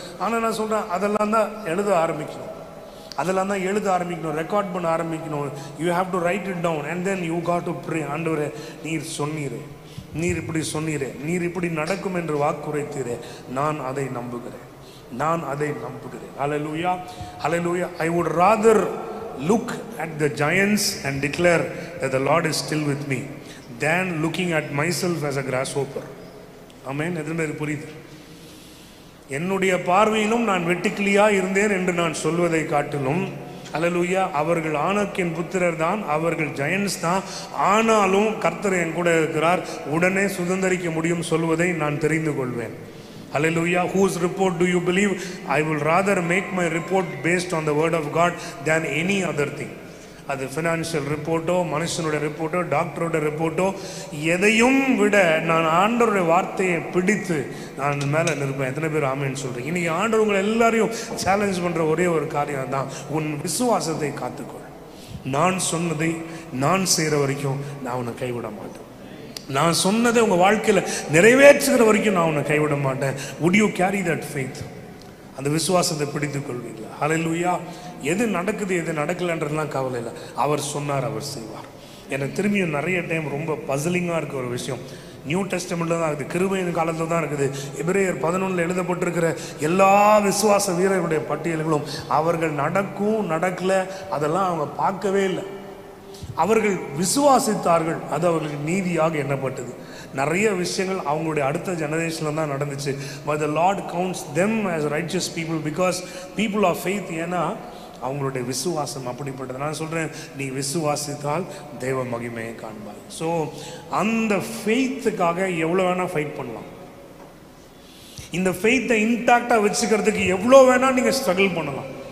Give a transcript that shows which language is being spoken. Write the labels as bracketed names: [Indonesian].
[Tamil] ஆனால் நான் சொல்கிறேன், அதெல்லாம் தான் எழுத ஆரம்பிக்கணும், அதெல்லாம் தான் எழுத ஆரம்பிக்கணும், ரெக்கார்ட் பண்ண ஆரம்பிக்கணும். [English] You have to write it down and then you got to pray. [Tamil] ஆண்டவரே, நீர் சொன்னீரே, நீர் இப்படி சொன்னீரே, நீர் இப்படி நடக்கும் என்று வாக்குரைத்தீரே, நான் அதை நம்புகிறேன், நான் அதை நம்புகிறேன். ஹல்லேலூயா, ஹல்லேலூயா. [English] I would rather look at the giants and declare that the Lord is still with me than looking at myself as a grasshopper. [Tamil] ஆமென். எதுவுமே புரியுது? என்னுடைய பார்வையிலும் நான் வெட்டுக்கிளியா இருந்தேன் என்று நான் சொல்வதை காட்டிலும், அல்லேலூயா, அவர்கள் ஆனக்கின் புத்திரர் தான், அவர்கள் ஜெயன்ஸ் தான், ஆனாலும் கர்த்தர் என் கூட இருக்கிறார், உடனே சுதந்தரிக்க முடியும் சொல்வதை நான் தெரிந்து கொள்வேன். [English] Hallelujah. Whose report do you believe? I will rather make my report based on the word of God than any other thing. [Tamil] அது ஃபினான்ஷியல் ரிப்போர்ட்டோ, மனுஷனுடைய ரிப்போர்ட்டோ, டாக்டரோட ரிப்போர்ட்டோ, எதையும் விட நான் ஆண்டவருடைய வார்த்தையை பிடித்து நான் மேலே நிற்பேன். எத்தனை பேர் ஆமேன்னு சொல்கிறேன்? இன்றைக்கி ஆண்டவர் உங்களை எல்லாரையும் சேலஞ்ச் பண்ணுற ஒரே ஒரு காரியம் தான், உன் விசுவாசத்தை காத்துக்கொள். நான் சொன்னதை நான் செய்கிற வரைக்கும் நான் உன்னை கைவிட மாட்டேன். நான் சொன்னதை உங்கள் வாழ்க்கையில் நிறைவேற்றுகிற வரைக்கும் நான் உன்னை கைவிட மாட்டேன். [English] would you carry that faith? [Tamil] அந்த விசுவாசத்தை பிடித்துக் கொள்வீங்களா? ஹல்லேலூயா. எது நடக்குது எது நடக்கலைன்றதுலாம் கவலை இல்லை. அவர் சொன்னார், அவர் செய்வார். எனக்கு திரும்பியும் நிறைய டைம் ரொம்ப பசிலிங்காக இருக்க ஒரு விஷயம், நியூ டெஸ்டமெண்ட்டில் தான் இருக்குது, கிருபையின் காலத்தில் தான் இருக்குது. எபிரேயர் 11 எழுதப்பட்டிருக்கிற எல்லா விசுவாச வீரர்களுடைய பட்டியல்களும் அவர்கள் நடக்கும் நடக்கலை அதெல்லாம் அவங்க பார்க்கவே இல்லை. அவர்கள் விசுவாசித்தார்கள், அது அவர்களுக்கு நீதியாக எண்ணப்பட்டது. நிறைய விஷயங்கள் அவங்களுடைய அடுத்த ஜெனரேஷனில் தான் நடந்துச்சு. [English] But the Lord counts them as righteous people because people of faith. [Tamil] ஏன்னா அவங்களுடைய விசுவாசம் அப்படிப்பட்டது. நான் சொல்கிறேன், நீ விசுவாசித்தால் தெய்வ மகிமையை காண்பாய். ஸோ அந்த ஃபெய்த்துக்காக எவ்வளோ வேணால் ஃபைட் பண்ணலாம். இந்த ஃபெய்த்தை இன்டாக்டாக வச்சுக்கிறதுக்கு எவ்வளோ வேணால் நீங்கள் ஸ்ட்ரகிள் பண்ணலாம்.